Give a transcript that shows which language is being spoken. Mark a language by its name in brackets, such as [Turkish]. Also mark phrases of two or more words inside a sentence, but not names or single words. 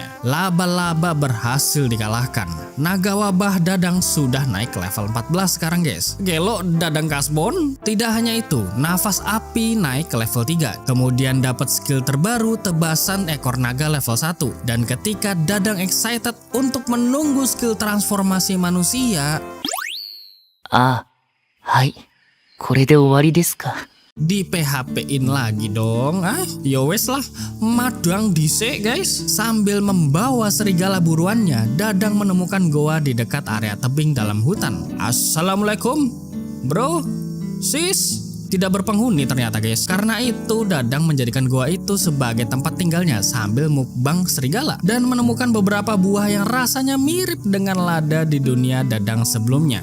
[Indonesian] Laba-laba berhasil dikalahkan. Naga wabah Dadang sudah naik ke level 14 sekarang guys. Gelo Dadang Kasbon. Tidak hanya itu, nafas api naik ke level 3. Kemudian dapat skill terbaru tebasan ekor naga level 1. Dan ketika Dadang excited untuk menunggu skill transformasi manusia, [Japanese] はい。これで終わりですか。 [Indonesian] di PHP-in lagi dong. [Javanese] Yowes lah, madang dhisik [Indonesian] guys. Sambil membawa serigala buruannya, Dadang menemukan goa di dekat area tebing dalam hutan. Assalamualaikum bro, sis. Tidak berpenghuni ternyata guys. Karena itu Dadang menjadikan goa itu sebagai tempat tinggalnya sambil mukbang serigala dan menemukan beberapa buah yang rasanya mirip dengan lada di dunia Dadang sebelumnya.